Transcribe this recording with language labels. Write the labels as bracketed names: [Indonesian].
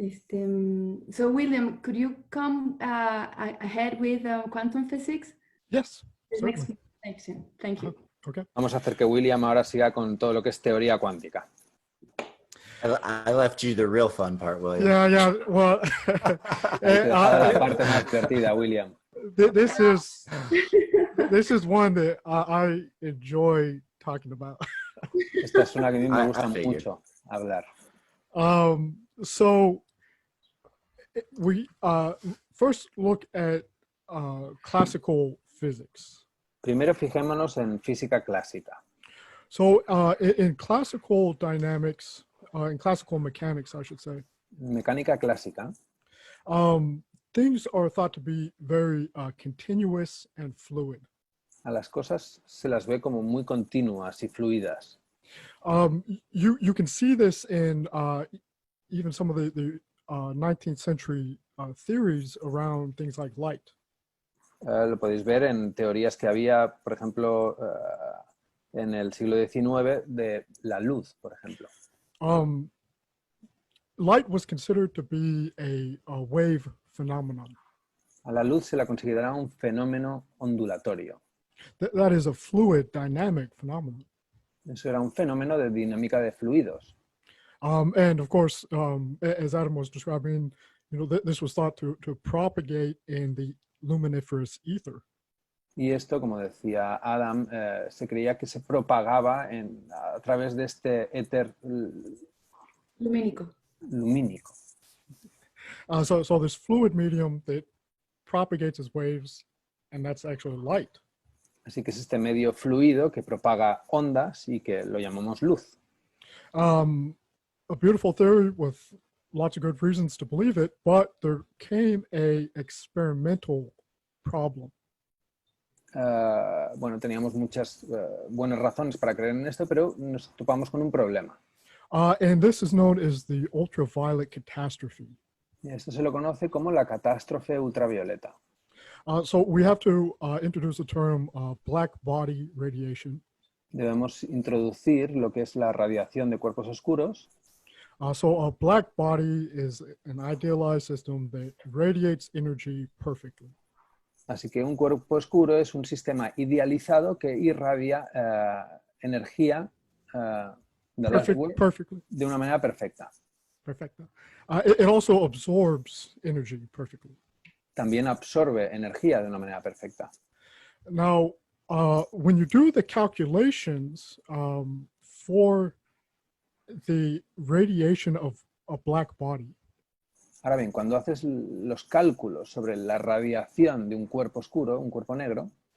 [English] So William, could you come ahead with quantum physics? Yes, The next certainly. section. Thank you. Okay. [Spanish] Vamos a hacer que William ahora siga con todo lo que es teoría cuántica. [English] I left you the real fun part, William. Yeah. Well, [Spanish] Te he dejado la parte más divertida, William. [English] this is one that I enjoy talking about. [Spanish] Esta es una que a mí me gusta [English] I figured. [Spanish] mucho hablar. [English] So we first look at classical physics. [Spanish] Primero fijémonos en física clásica. [English] So in classical dynamics, in classical mechanics, I should say, [Spanish] Mecánica clásica, [English] things are thought to be very continuous and fluid. [Spanish] a las cosas se las ve como muy continuas y fluidas. [English] You can see this in even some of the 19th century theories around things like light. [Spanish] Lo podéis ver en teorías que había, por ejemplo, en el siglo XIX de la luz, por ejemplo. [English] Light was considered to be a wave phenomenon. [Spanish] A la luz se la consideraba un fenómeno ondulatorio. [English] That is a fluid dynamic phenomenon. [Spanish] Eso era un fenómeno de dinámica de fluidos. [English] And of course, as Adam was describing, this was thought to propagate in the luminiferous ether. [Spanish] Y esto, como decía Adam, se creía que se propagaba a través de este éter Lumínico. lumínico. [English] So this fluid medium that propagates as waves, and that's actually light. [Spanish] Así que es este medio fluido que propaga ondas y que lo llamamos luz. [English] A beautiful theory with lots of good reasons to believe it, but there came a experimental problem. [Spanish] Bueno, teníamos muchas buenas razones para creer en esto, pero nos topamos con un problema. [English] And this is known as the ultraviolet catastrophe. [Spanish] Y esto se lo conoce como la catástrofe ultravioleta. [English] So we have to introduce the term black body radiation. [Spanish] Debemos introducir lo que es la radiación de cuerpos oscuros. [English] So a black body is an idealized system that radiates energy perfectly. [Spanish] Así que un cuerpo oscuro es un sistema idealizado que irradia energía de una manera perfecta. Perfecta. [English] It also absorbs energy perfectly. [Spanish] También absorbe energía de una manera perfecta. [English] Now, when you do the calculations for the radiation of a black body, [Spanish] ahora bien, cuando haces los cálculos sobre la radiación de un cuerpo oscuro, un cuerpo negro,